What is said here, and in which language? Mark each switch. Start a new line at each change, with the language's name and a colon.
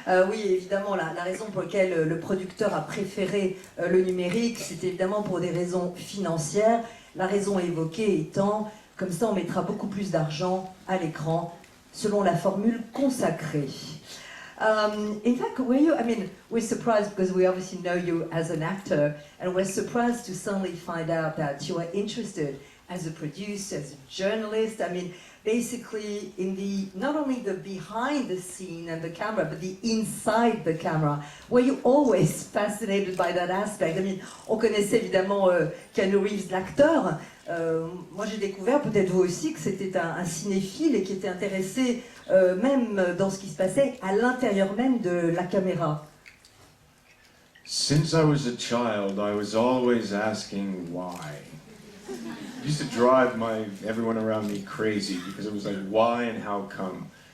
French: Oui, évidemment, la raison pour laquelle le producteur a préféré le numérique, c'était évidemment pour des raisons financières. La raison évoquée étant, comme ça on mettra beaucoup plus d'argent à l'écran, selon la formule consacrée.
English: In fact, we're surprised because we obviously know you as an actor, and we're surprised to suddenly find out that you are interested as a producer, as a journalist. I mean, basically in not only the behind the scene and the camera, but the inside the camera. Were you always fascinated by that aspect? I mean,
French: on connaissait évidemment Keanu Reeves, l'acteur. Moi j'ai découvert, peut-être vous aussi, que c'était un cinéphile et qui était intéressé même dans ce qui se passait à l'intérieur même de la caméra.
English: Since I was a child, I was always asking why. It used to drive everyone around me crazy because it was like, why and how come?